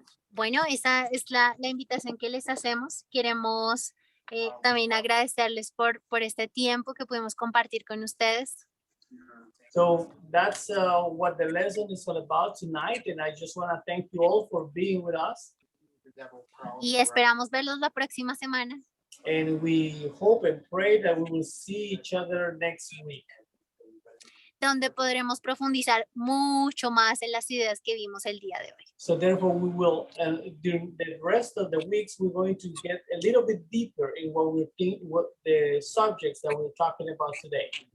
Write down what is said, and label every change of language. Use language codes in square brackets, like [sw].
[es] Bueno, esa es la invitación que les hacemos. Queremos también agradecerles por este tiempo que pudimos compartir con ustedes. [en] So that's what the lesson is all about tonight. And I just want to thank you all for being with us. [es] Y esperamos verlos la próxima semana. [en] And we hope and pray that we will see each other next week, [es] donde podremos profundizar mucho más en las ideas que vimos el día de hoy. [en] so therefore we will, during the rest of the weeks, we're going to get a little bit deeper in what the subjects that we're talking about today.